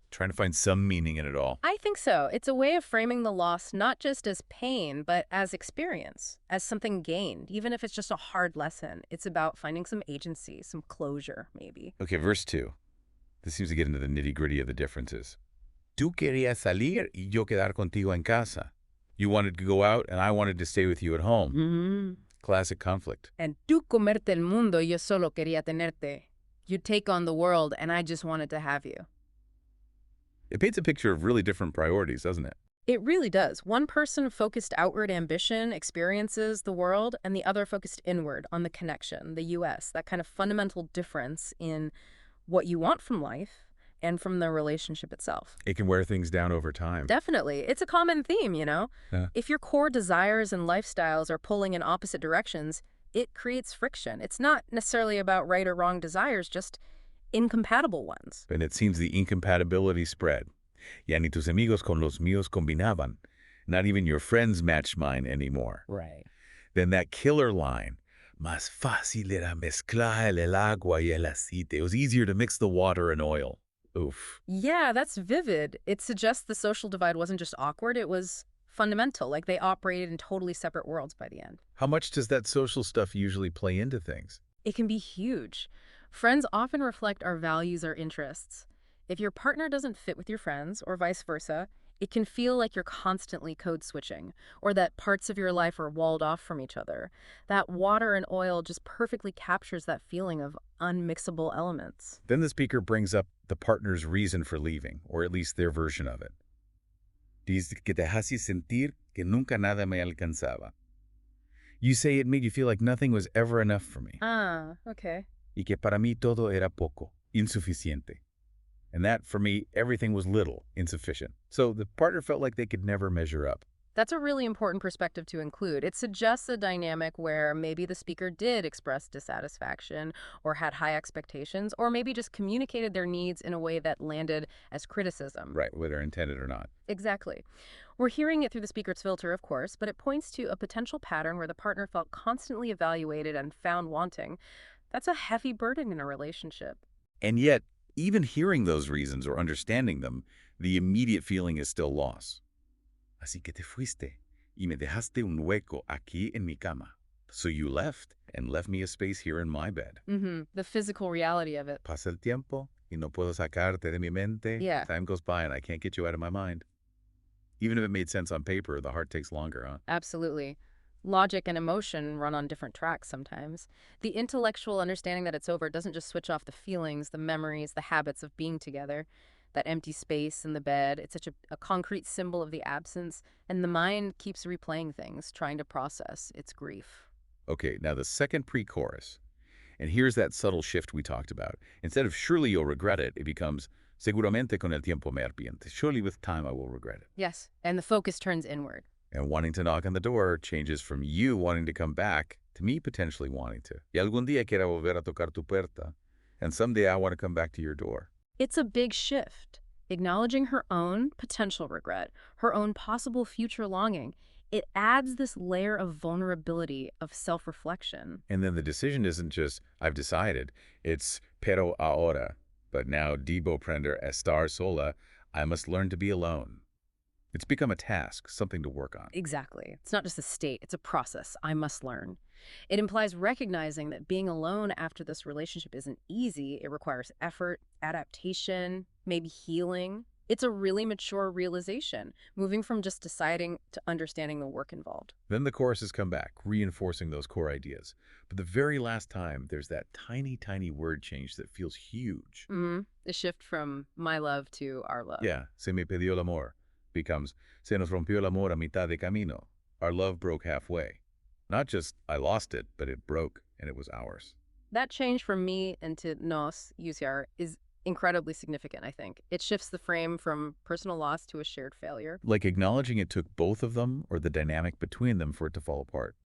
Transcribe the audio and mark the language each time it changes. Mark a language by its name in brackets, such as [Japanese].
[English] Trying to find some meaning in it all. I think so. It's a way of framing the loss not just as pain, but as experience, as something gained, even if it's just a hard lesson. It's about finding some agency, some closure, maybe. Okay, verse 2. This seems to get into the nitty-gritty of the differences. [Spanish] Tú querías salir y yo quedar contigo en casa. [English] You wanted to go out and I wanted to stay with you at home. Mm-hmm. Classic conflict. And [Spanish] tú comerte el mundo, yo solo quería tenerte. [English] You take on the world and I just wanted to have you. It paints a picture of really different priorities, doesn't it? It really does. One person focused outward ambition, experiences, the world, and the other focused inward on the connection, the US, that kind of fundamental difference in what you want from life and from the relationship itself. It can wear things down over time. Definitely. It's a common theme, you know? Yeah. If your core desires and lifestyles are pulling in opposite directions, it creates friction. It's not necessarily about right or wrong desires, just incompatible ones. And it seems the incompatibility spread. [Spanish] Ya ni tus amigos con los míos combinaban. [English] Not even your friends matched mine anymore. Right. Then that killer line, [Spanish] más fácil era mezclar el agua y el aceite. [English] It was easier to mix the water and oil. Oof. Yeah, that's vivid. It suggests the social divide wasn't just awkward, it was fundamental, like they operated in totally separate worlds by the end. How much does that social stuff usually play into things? It can be huge. Friends often reflect our values or interests. If your partner doesn't fit with your friends, or vice versa, it can feel like you're constantly code switching, or that parts of your life are walled off from each other. That water and oil just perfectly captures that feeling of unmixable elements. Then the speaker brings up the partner's reason for leaving, or at least their version of it. [Spanish] Dice que te hace sentir que nunca nada me alcanzaba. [English] You say it made you feel like nothing was ever enough for me. Ah, okay. [Spanish] Y que para mí todo era poco, insuficiente. [English] And that, for me, everything was little, insufficient. So the partner felt like they could never measure up. That's a really important perspective to include. It suggests a dynamic where maybe the speaker did express dissatisfaction or had high expectations, or maybe just communicated their needs in a way that landed as criticism. Right, whether intended or not. Exactly. We're hearing it through the speaker's filter, of course, but it points to a potential pattern where the partner felt constantly evaluated and found wanting. That's a heavy burden in a relationship. And yet, even hearing those reasons or understanding them, the immediate feeling is still loss. [Spanish] Así que te fuiste y me dejaste un hueco aquí en mi cama. [English] So you left and left me a space here in my bed. The physical reality of it. [Spanish] Pasa el tiempo y no puedo sacarte de mi mente. [English] Yeah. Time goes by and I can't get you out of my mind. Even if it made sense on paper, the heart takes longer, huh? Absolutely. Logic and emotion run on different tracks sometimes. The intellectual understanding that it's over doesn't just switch off the feelings, the memories, the habits of being together. That empty space in the bed, it's such a concrete symbol of the absence, and the mind keeps replaying things, trying to process its grief. Okay, now the second pre-chorus. And here's that subtle shift we talked about. Instead of surely you'll regret it, it becomes [Spanish] Seguramente con el tiempo me arrepientes. [English] Surely with time I will regret it. Yes, and the focus turns inward. And wanting to knock on the door changes from you wanting to come back to me potentially wanting to. [Spanish] Y algún día quiera volver a tocar tu puerta. [English] And someday I want to come back to your door. It's a big shift, acknowledging her own potential regret, her own possible future longing. It adds this layer of vulnerability, of self-reflection. And then the decision isn't just, I've decided. It's [Spanish] pero ahora. [English] But now [Spanish] debo aprender estar sola. [English] I must learn to be alone. It's become a task, something to work on. Exactly. It's not just a state, it's a process. I must learn. It implies recognizing that being alone after this relationship isn't easy. It requires effort, adaptation, maybe healing. It's a really mature realization, moving from just deciding to understanding the work involved. Then the choruses come back, reinforcing those core ideas. But the very last time, there's that tiny, tiny word change that feels huge. The shift from my love to our love. [Spanish] Yeah, se me perdió el amor becomes se nos rompió el amor a mitad de camino. [English] Our love broke halfway. Not just I lost it, but it broke and it was ours. That change from me into nos, UCR, is incredibly significant, I think. It shifts the frame from personal loss to a shared failure. Like acknowledging it took both of them or the dynamic between them for it to fall apart.